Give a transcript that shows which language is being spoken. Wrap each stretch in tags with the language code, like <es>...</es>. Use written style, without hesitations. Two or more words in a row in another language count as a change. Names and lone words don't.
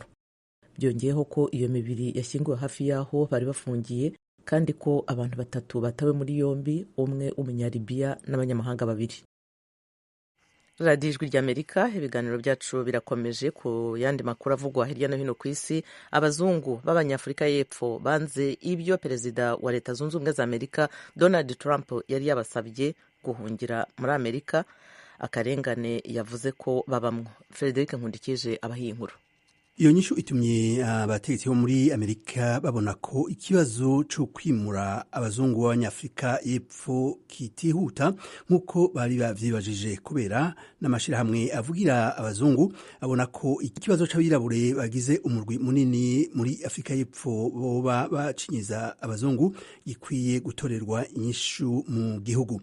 <rw>Byongeyeho ko iyo mibiri yashyinguwe hafi y'aho bari bafungiye kandi ko abantu 3 batawe muri yombi, umwe w'umunyalibiya n'abanyamahanga 2. Radiyo Ijwi ry'Amerika, ibiganiro byacu birakomeje. Ku yandi makuru avugwa hirya no hino ku isi, abazungu b'Abanyafurika y'Epfo banze ibyo perezida wa Leta Zunze Ubumwe za Amerika Donald Trump yari yabasabye guhungira muri Amerika, akarengane yavuze ko babamwo. Frederic Nkundikije abahiye inkuru.</rw> <rn>Iyo nyishu itumye abategetsi bo muri Amerika babona ko ikibazo cyo kwimura abazungu b'Abanyafurika y'Epfo kitihuta nk'uko bari bavyibajije, kubera n'amashirahamwe avugira abazungu abona ko ikibazo c'abirabure bagize umurwi munini muri Afrika y'Epfo boba bacinyiza abazungu gikwiye gutorerwa inyishu mu gihugu.</rn>